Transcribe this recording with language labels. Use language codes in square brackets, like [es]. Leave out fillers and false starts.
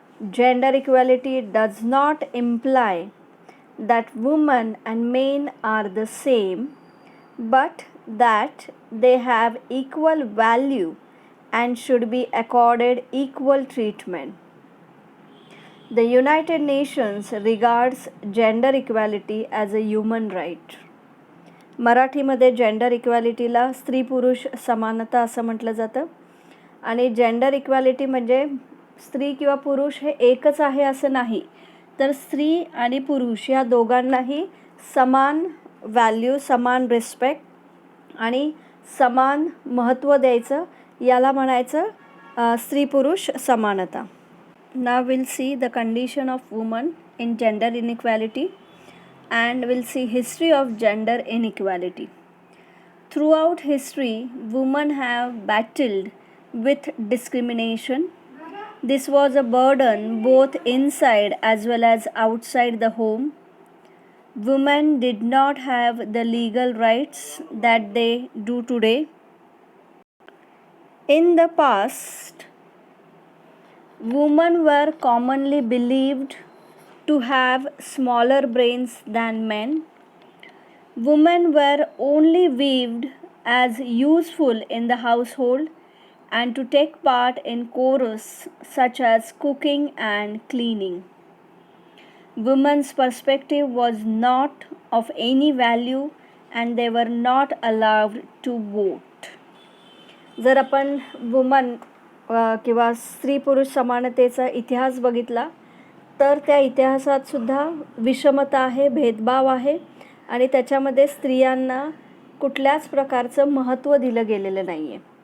[en] Gender equality does not imply that women and men are the same, but that they have equal value and should be accorded equal treatment. The United Nations regards gender equality as a human right. [mr] मराठीमध्ये gender इक्वॅलिटीला स्त्री पुरुष समानता असं म्हटलं जातं आणि gender equality म्हणजे स्त्री किंवा पुरुष हे एकच आहे असं नाही, तर स्त्री आणि पुरुष या दोघांनाही समान व्हॅल्यू, समान रिस्पेक्ट आणि समान महत्त्व द्यायचं, याला म्हणायचं स्त्री पुरुष समानता. [en] Now we'll see the condition of women in gender inequality and we'll see history of gender inequality. Throughout history, women have battled with discrimination. This was a burden both inside as well as outside the home. Women did not have the legal rights that they do today. In the past, women were commonly believed to have smaller brains than men. Women were only viewed as useful in the household and to take part in chores such as cooking and cleaning. Women's perspective was not of any value and they were not allowed to vote. [mr] जर आपण woman किंवा स्त्री पुरुष समानतेचा इतिहास बघितला तर त्या इतिहासात सुद्धा विषमता आहे, भेदभाव आहे आणि त्याच्यामध्ये स्त्रियांना कुठल्याच प्रकारचं महत्त्व दिलं गेलेलं नाही आहे.